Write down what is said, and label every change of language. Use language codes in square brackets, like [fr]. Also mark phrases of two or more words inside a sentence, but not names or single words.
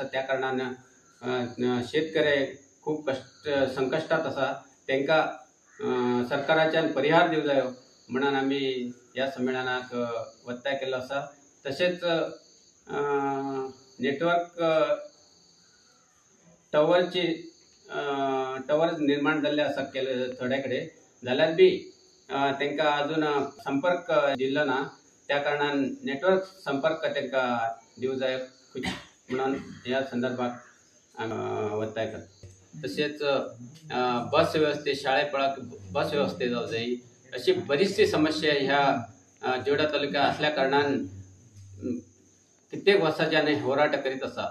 [kok] त्या कारणान शेतकरी खूप संकष्टात असा, त्यांका सरकाराच्यान परिहार दिवं जायो म्हणून आम्ही या सम्मेलनाक वत्ताय केलो असा। तसेच नेटवर्क टवर निर्माण झाले असा थोड्या कडे जाल्यार बी त्यांका अजून संपर्क दिल्लो ना, त्या कारणान नेटवर्क संपर्क त्यांका दिवं जाय म्हणून या संदर्भात वत्ताय करता। तसेच बस व्यवस्थे, शाळेपळाक बस व्यवस्थे जाऊ जाय, अशी बरीचशी समस्या ह्या जोडा तालुक्यात असल्या कारणान कित्येक वर्षाच्यान होराट करीत असा।